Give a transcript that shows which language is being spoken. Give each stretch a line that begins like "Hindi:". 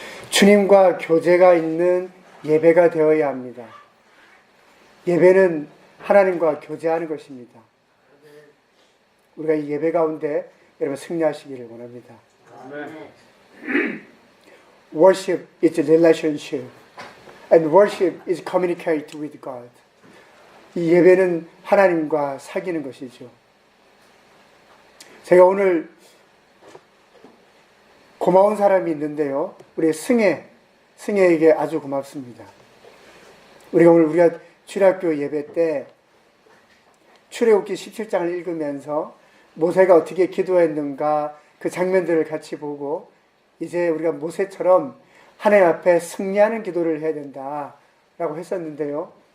Korean: 주님과 교제가 있는 예배가 되어야 합니다. 예배는 하나님과 교제하는 것입니다. 우리가 이 예배 가운데 여러분 승리하시기를 원합니다.
English: Worship is relationship, and worship is communicate with God.
Korean: 이 예배는 하나님과 사귀는 것이죠. 제가 오늘 고마운 사람이 있는데요. 우리 승혜에게 아주 고맙습니다. 우리가 주일학교 예배 때 출애굽기 17장을 읽으면서 모세가 어떻게 기도했는가 그 장면들을 같이 보고 이제 우리가 모세처럼 하나님 앞에 승리하는 기도를 해야 된다라고 했었는데요.